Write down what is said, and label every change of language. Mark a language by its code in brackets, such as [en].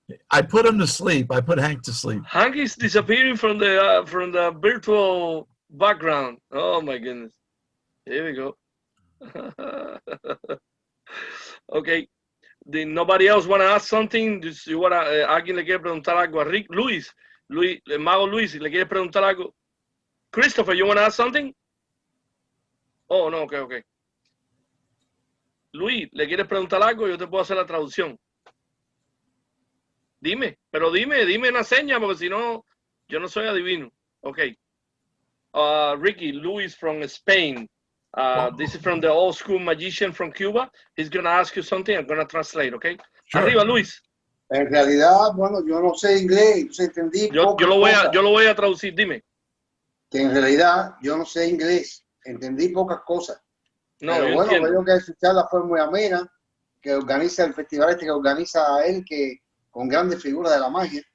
[en] I put him to sleep. I put Hank to sleep. Hank is disappearing from the virtual background. Oh my goodness. Here we go. Okay. Did nobody else want to ask something? [es] ¿Alguien le quiere preguntar algo a Rick? Luis, Mago Luis, ¿le quiere preguntar algo? [en] Christopher, you want to ask something? Oh, no, okay. [es] Luis, ¿le quieres preguntar algo? Yo te puedo hacer la traducción. Dime una seña, porque si no, yo no soy adivino. [en] Okay. Ricky, Luis from Spain. This is from the old school magician from Cuba. He's going to ask you something. I'm going to translate, okay? Sure. [es] Arriba, [en] Luis. [es] En realidad, bueno, yo no sé inglés, entendí yo lo voy a traducir, dime. Que en realidad yo no sé inglés, entendí pocas cosas. No, pero bueno, creo que su charla fue muy amena, que organiza el festival que organiza él, que con grandes figuras de la magia.